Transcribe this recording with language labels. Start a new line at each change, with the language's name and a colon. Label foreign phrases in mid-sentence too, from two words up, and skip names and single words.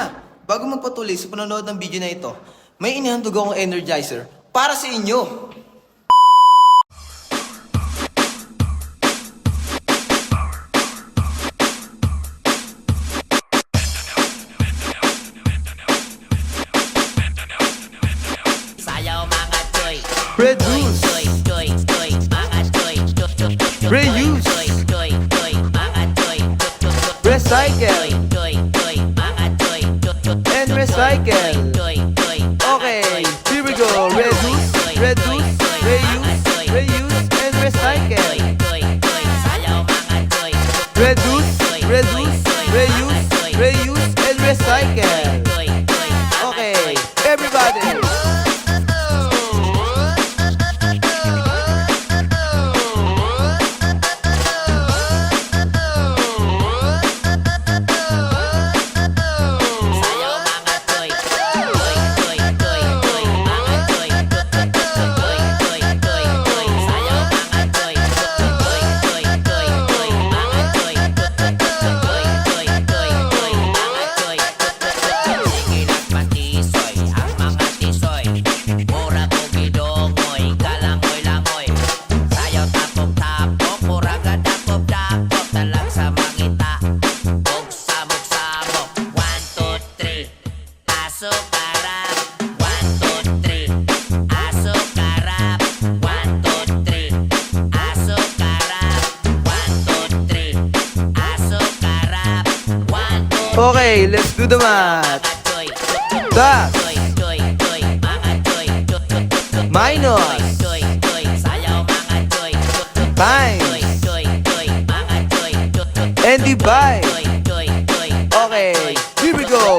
Filipino: Bago magpatuloy sa panonood ng video na ito, may inihandog akong energizer para sa inyo.
Cebuano: Sayaw mga choy.
English: Reduce.
Cebuano: Choy, choy, choy, mga choy.
English: Reuse.
Cebuano: Choy, choy, choy, mga choy.
English: Recycle.
Cebuano: Choy, choy, mga choy.
English: And recycle.
Cebuano: Choy, choy,
English: Okay, here we go. Reduce, reduce, reuse, reuse, and recycle.
Cebuano: choy, choy, sayaw mga choy.
English: Reduce, reduce, reuse, reuse, and recycle.
Cebuano: Choy, choy,
English: Okay, everybody.
Cebuano: sayaw mga choy. Choy, choy, choy, choy, mga choy. Choy, choy, choy, choy, sayaw mga choy. Choy, choy, choy, choy, mga choy. Choy, choy, choy, choy, mga choy. Sige lang patisoy, ang mga tisoy. Mura bugidongoy, kalangoy-langoy. Sayaw tapok-tapok, mura gadakop-dakop. Talag sa mangita, bug samok-samok. 1, 2, 3, aso karap. 1, 2, 3, aso karap. 1, 2, 3, aso karap. 1, 2, 3, aso karap. 1, 2,
English: Okay, let's do the math. Das. Minus. Times. And divide. Okay, here we go.